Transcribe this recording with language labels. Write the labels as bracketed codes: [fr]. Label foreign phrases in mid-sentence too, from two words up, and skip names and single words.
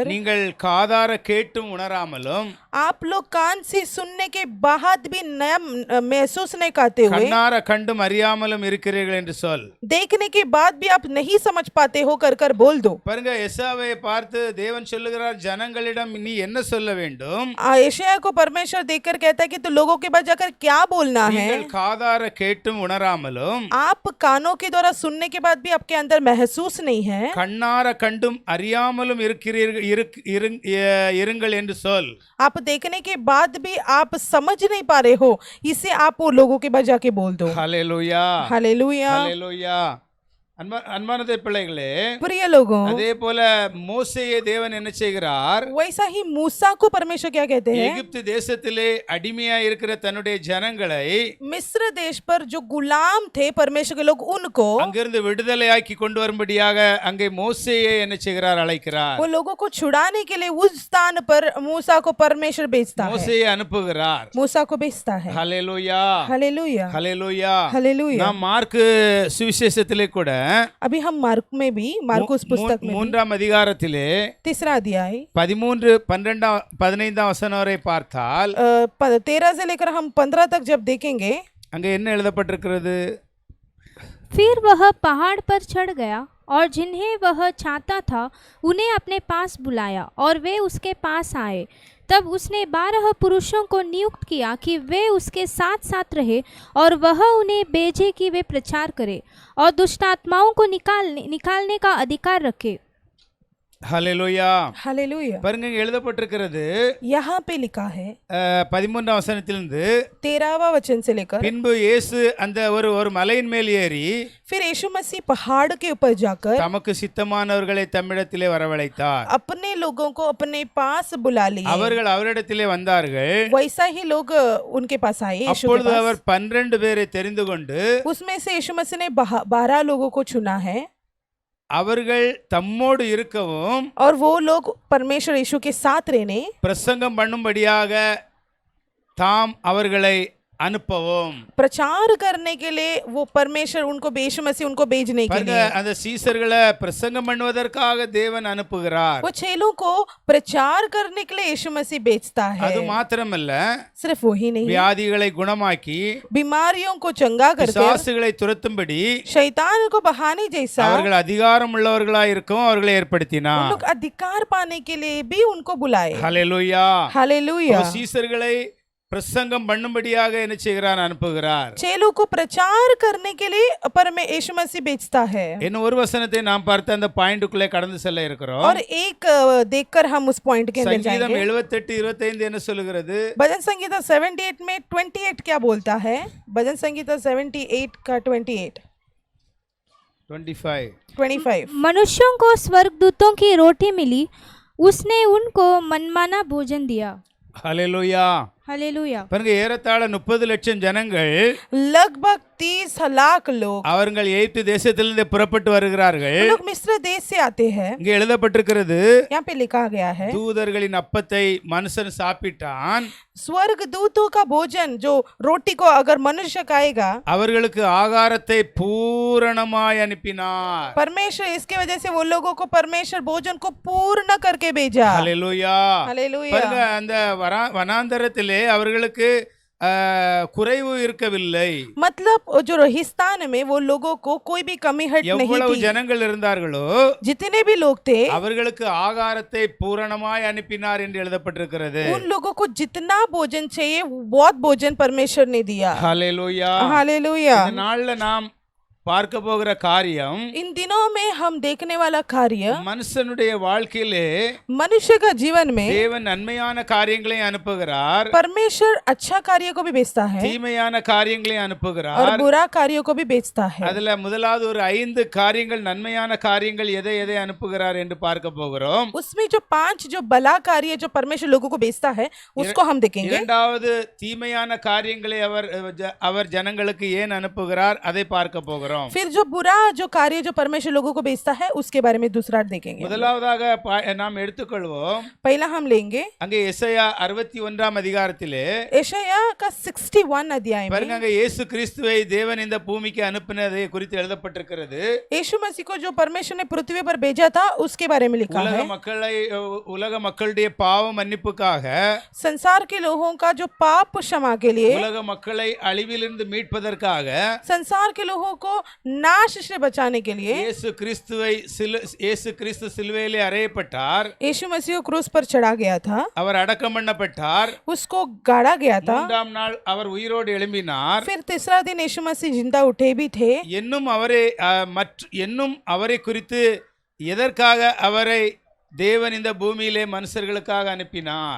[ta] நீங்கள் காதார கேட்டும் உணராமலும் [hi] आप लोग कान से सुनने के बाद भी नया महसूस नहीं करते हुए, [ta] கண்ணார கண்டும் அறியாமலும் இருக்கிறீர்கள் என்று சொல். [hi] देखने के बाद भी आप नहीं समझ पाते हो कर बोल दो. [ta] பாருங்க, எசாவை பார்த்து தேவன் சொல்லுகிறார், ஜனங்களிடம் நீ என்ன சொல்ல வேண்டும்? [hi] यशायाह को परमेश्वर देखकर कहता है कि तो लोगों के पास जाकर क्या बोलना है? [ta] நீங்கள் காதார கேட்டும் உணராமலும், [hi] आप कानों के द्वारा सुनने के बाद भी आपके अंदर महसूस नहीं है, [ta] கண்ணார கண்டும் அறியாமலும் இருங்கள் என்று சொல். [hi] आप देखने के बाद भी आप समझ नहीं पा रहे हो, इसे आप वो लोगों के पास जाके बोल दो. [ta] ஹல்லேலூயா, [hi] हालेलुया. [ta] ஹல்லேலூயா. அன்பான பிள்ளைகளே, [hi] प्रिय लोगों, [ta] அதே போல மோசேயை தேவன் என்ன செய்கிறார்? [hi] वैसा ही मूसा को परमेश्वर क्या कहते हैं? [ta] எகிப்து தேசத்திலே அடிமையா இருக்கிற தன்னுடைய ஜனங்களை [hi] मिस्र देश पर जो गुलाम थे परमेश्वर के लोग, उनको [ta] அங்கிருந்து விடுதலையாக்கி கொண்டு வரும்படியாக அங்கே மோசேயை என்ன செய்கிறார்? அழைக்கிறார். [hi] वो लोगों को छुड़ाने के लिए उस स्थान पर मूसा को परमेश्वर भेजता है, [ta] மோசேயை அனுப்புகிறார். [hi] मूसा को भेजता है. [ta] ஹல்லேலூயா, [hi] हालेलुया, [ta] ஹல்லேலூயா. [hi] हालेलुया. [ta] நாம் மார்க்கு சுவிசேஷத்திலே கூட [hi] अभी हम मार्क में भी, मार्कुस पुस्तक में भी, [ta] 3ஆம் அதிகாரத்திலே [hi] 3रा अध्याय [ta] 13, 12, 15 வசனம் வரை பார்த்தால் [hi] 13 से लेकर हम 15 तक जब देखेंगे, [ta] அங்கே என்ன எழுதப்பட்டிருக்கிறது? [hi] फिर वह पहाड़ पर चढ़ गया और जिन्हें वह चाहता था उन्हें अपने पास बुलाया और वे उसके पास आए. तब उसने 12 पुरुषों को नियुक्त किया कि वे उसके साथ साथ रहे और वह उन्हें भेजे कि वे प्रचार करें और दुष्ट आत्माओं को निकालने का अधिकार रखे. [ta] ஹல்லேலூயா. [hi] हालेलुया. [ta] பாருங்க, இங்க எழுதப்பட்டிருக்கிறது [hi] यहाँ पे लिखा है [ta] 13ஆம் வசனத்திலிருந்து, [hi] 13वां वचन से लेकर, [ta] பின்பு இயேசு அந்த ஒரு மலையின் மேல் ஏறி [hi] फिर यीशु मसीह पहाड़ के ऊपर जाकर [ta] தமக்கு சித்தமானவர்களை தம்மிடத்திலே வரவழைத்தார். [hi] अपने लोगों को अपने पास बुला लिए. [ta] அவர்கள் அவரிடத்திலே வந்தார்கள். [hi] वैसा ही लोग उनके पास आए यीशु के [ta] அப்பொழுது [hi] पास. [ta] அவர் 12 பேரை தெரிந்து கொண்டு [hi] उसमें से यीशु मसीह ने 12 लोगों को चुना है [ta] அவர்கள் தம்மோடு இருக்கவும் [hi] और वो लोग परमेश्वर यीशु के साथ रहने, [ta] பிரசங்கம் பண்ணும்படியாக தாம் அவர்களை அனுப்பவும். [hi] प्रचार करने के लिए वो परमेश्वर उनको, यीशु मसीह उनको भेजने के [ta] பாருங்க, [hi] लिए, [ta] அந்த சீசர்களை பிரசங்கம் பண்ணுவதற்காக தேவன் அனுப்புகிறார். [hi] वो चेलों को प्रचार करने के लिए यीशु मसीह भेजता है. [ta] அது மாத்திரமல்ல, [hi] सिर्फ वही नहीं, [ta] வியாதிகளை குணமாக்கி [hi] बीमारियों को चंगा करके, [ta] பிசாசுகளை துரத்தும்படி [hi] शैतान को बहाने जैसा, [ta] அவர்கள் அதிகாரம் உள்ளவர்களாய் இருக்கும் அவர்களை [hi] उन [ta] ஏற்படுத்தினார். [hi] लोग अधिकार पाने के लिए भी उनको बुलाए. [ta] ஹல்லேலூயா. [hi] हालेलुया. [ta] சீசர்களை பிரசங்கம் பண்ணும்படியாக என்ன செய்கிறார்? அனுப்புகிறார். [hi] चेलों को प्रचार करने के लिए यीशु मसीह भेजता है. [ta] இன்னும் ஒரு வசனத்தை நாம் பார்த்து அந்த பாயிண்ட்டுக்குள்ளே கடந்து செல்ல இருக்கிறோம். [hi] और एक देखकर हम उस पॉइंट के अंदर [ta] சங்கீதம் [hi] जाएंगे. [ta] 78:25 என்ன சொல்லுகிறது? [hi] भजन संगीता 78 में 28 क्या बोलता है? भजन संगीता 78 का 28 25 मनुष्यों को स्वर्गदूतों की रोटी मिली, उसने उनको मनमाना भोजन दिया. [ta] ஹல்லேலூயா. [hi] हालेलुया. [ta] பாருங்க, ஏறத்தாழ 30 லட்சம் ஜனங்கள் [hi] लगभग 30 लाख लोग [ta] அவர்கள் எகிப்து தேசத்திலிருந்து புறப்பட்டு வருகிறார்கள். [hi] लोग मिस्र देश से आते हैं. [ta] இங்கே எழுதப்பட்டிருக்கிறது, [hi] यहाँ पे लिखा गया है, [ta] தூதர்களின் அப்பத்தை மனுஷன் சாப்பிட்டான், [hi] स्वर्ग दूतों का भोजन जो रोटी को अगर मनुष्य खाएगा, [ta] அவர்களுக்கு ஆகாரத்தை பூரணமாய் அனுப்பினார். [hi] परमेश्वर इसके वजह से वो लोगों को परमेश्वर भोजन को पूर्ण करके भेजा. [ta] ஹல்லேலூயா. [hi] हालेलुया. [ta] பாருங்க, அந்த வனாந்தரத்திலே அவர்களுக்கு குறைவு இருக்கவில்லை. [hi] मतलब जो रेगिस्तान में वो लोगों को कोई भी कमी हट नहीं [ta] எவ்வளவு [hi] थी। [ta] ஜனங்கள் இருந்தார்களோ [hi] जितने भी लोग थे [ta] அவர்களுக்கு ஆகாரத்தை பூரணமாய் அனுப்பினார் என்று எழுதப்பட்டிருக்கிறது. [hi] उन लोगों को जितना भोजन चाहिए बहुत भोजन परमेश्वर ने दिया। [ta] ஹல்லேலூயா. [hi] हालेलुया। [ta] இந்த நாள்ல நாம் பார்க்க போகிற காரியம் [hi] इन दिनों में हम देखने वाला कार्य [ta] மனுஷனுடைய வாழ்க்கையிலே [hi] मनुष्य का जीवन में [ta] தேவன் நன்மையான காரியங்களை அனுப்புகிறார், [hi] परमेश्वर अच्छा कार्य को भी भेजता है [ta] தீமையான காரியங்களை [hi] और [ta] அனுப்புகிறார். [hi] बुरा कार्यों को भी भेजता है। [ta] அதுல முதலாவது ஒரு 5 காரியங்கள் நன்மையான காரியங்கள் எதை எதை அனுப்புகிறார் என்று பார்க்க போகிறோம். [hi] उसमें जो 5 जो भला कार्य जो परमेश्वर लोगों को भेजता है उसको हम देखेंगे। [ta] இரண்டாவது தீமையான காரியங்களை அவர் ஜனங்களுக்கு ஏன் அனுப்புகிறார் அதை பார்க்க போகிறோம். [hi] फिर जो बुरा जो कार्य जो परमेश्वर लोगों को भेजता है उसके बारे में दूसरा देखेंगे। [ta] முதலாவதாக நாம் எடுத்துக்கொள்வோம். [hi] पहला हम लेंगे [ta] அங்கே எசையா 61ஆம் அதிகாரத்திலே [hi] यशायाह का 61 अध्याय [ta] பாருங்க, [hi] में [ta] அங்க இயேசு கிறிஸ்துவை தேவன் இந்த பூமிக்கு அனுப்பினதை குறித்து எழுதப்பட்டிருக்கிறது. [hi] यीशु मसीह को जो परमेश्वर ने पृथ्वी पर भेजा था उसके बारे में लिखा है। [ta] உலக மக்களுடைய பாவ மன்னிப்புக்காக, [hi] संसार के लोगों का जो पाप क्षमा के लिए, [ta] உலக மக்களை அழிவிலிருந்து மீட்பதற்காக, [hi] संसार के लोगों को नाश से बचाने के लिए [ta] இயேசு கிறிஸ்து சிலுவையிலே அறையப்பட்டார். [hi] यीशु मसीह क्रूस पर चढ़ा गया था, [ta] அவர் அடக்கம் பண்ணப்பட்டார். [hi] उसको गाड़ा गया था। [ta] மூன்றாம் நாள் அவர் உயிரோடு எழும்பினார். [hi] फिर तीसरा दिन यीशु मसीह जिंदा उठे भी थे। [ta] இன்னும் அவரை குறித்து எதற்காக அவரை தேவன் இந்த பூமியிலே மனுஷர்களுக்காக அனுப்பினார்.